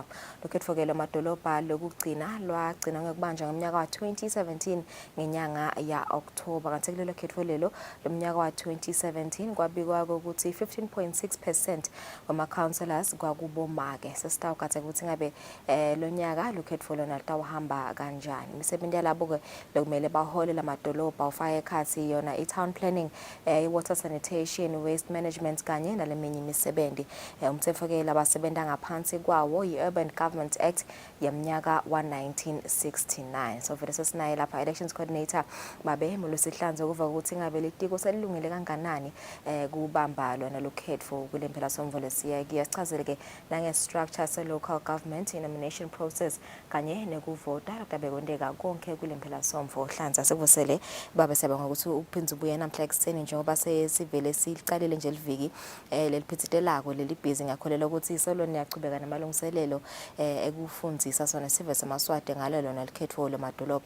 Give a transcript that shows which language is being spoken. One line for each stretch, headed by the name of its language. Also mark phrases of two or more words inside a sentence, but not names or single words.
Swati: Lukhetfo ke lemadolobha lokugcina lwagcina ngekubanjwa ngeminyaka wa 2017 ngenyanga ya October kanti kulelo khetfo lelo lomnyaka wa 2017 kwabikwa ukuthi 15.6% wama councillors kwakubomake. Sesitawukathe ukuthi ngabe lo nyaka lukhetfo lona litawuhamba kanjani. Imisebenzi yalabo ke lokumele bahole lamadolobha ufaka ekhathi yona i-
English: town planning,
Swati: i-
English: water sanitation, waste management
Swati: kanye naleminye imisebenzi. Umthetho ke labasebenta ngaphansi kwawo i-Urban Government Act yeminyaka wa 1969. So vele sesinaye lapha
English: elections coordinator
Swati: babe Emelusi Hlanzi ukuva ukuthi ngabe litiko selilungile kanganani kubamba lona lukhetfo kule phela somvo lesiyakiyo. Sichazele ke nange structure se
English: local government nomination process
Swati: kanye nekuvota kutabekwendeka konke kule phela somvo. Hlanzi sikuvusele babe siyabonga ukuthi uphinze ubuye namhla ekseni njengoba sesivele siqalile nje liviki leliphithitelako leli busy ngakholela ukuthi isolo niyachubeka namalungiselelo ekufundzisa sona sive semaswati ngalo lona likhetfo lemadolobha.